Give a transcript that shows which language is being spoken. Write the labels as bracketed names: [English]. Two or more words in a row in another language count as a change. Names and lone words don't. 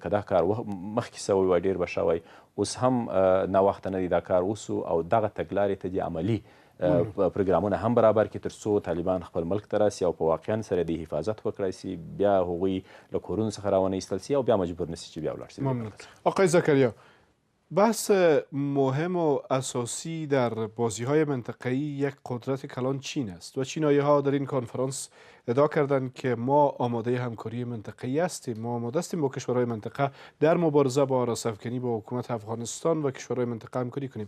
[Pashto] که دا کار مخکې سوی وای ډېر به ښه وای. اوس هم ناوخته نه دی دا کار وسو او دغه تګلارې ته دې عملي پروګرامونه هم برابر کړي تر څو طالبان خپل ملک ته راسي او په واقعا سره د حفاظت وکړی سي، بیا هغوی له کورونو څخه راونه ایستل سي او بیا مجبور نسي چې بیا ولاړ سي. [Persian] ممنون. آقای زکریا، بحث مهم و اساسی در بازی‌های منطقه‌ای یک قدرت کلان چین است و چینایی‌ها در این کنفرانس ادعا کردند که ما آماده همکاری منطقه‌ای هستیم، ما آماده هستیم با کشورهای منطقه در مبارزه با آراس‌افکنی با حکومت افغانستان و کشورهای منطقه همکاری کنیم.